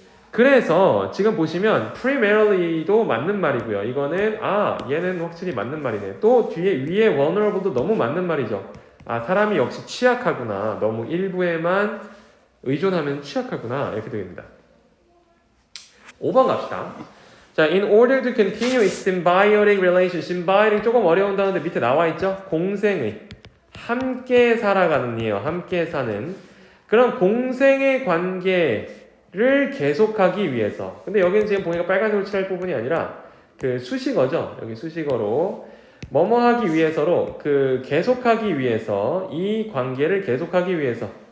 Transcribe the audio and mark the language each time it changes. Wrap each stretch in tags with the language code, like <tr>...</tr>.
<ko>그래서 지금 보시면 primary도 맞는 말이고요. 이거는 얘는 확실히 맞는 말이네. 또 위에 vulnerable도 너무 맞는 말이죠. 사람이 역시 취약하구나. 너무 일부에만 의존하면 취약하구나. 이렇게 됩니다. 5번 갑시다.</ko> <en>자, in order to continue its symbiotic relation.</en> <ko>symbiotic 조금 어려운 단어인데 밑에 나와 있죠? 공생의. 함께 살아가는 이에요. 함께 사는. 그런 공생의 관계를 계속하기 위해서. 근데 여기는 지금 보니까 빨간색으로 칠할 부분이 아니라 수식어죠. 여기 수식어로. 뭐뭐 하기 위해서로 계속하기 위해서 이 관계를 계속하기 위해서.</ko>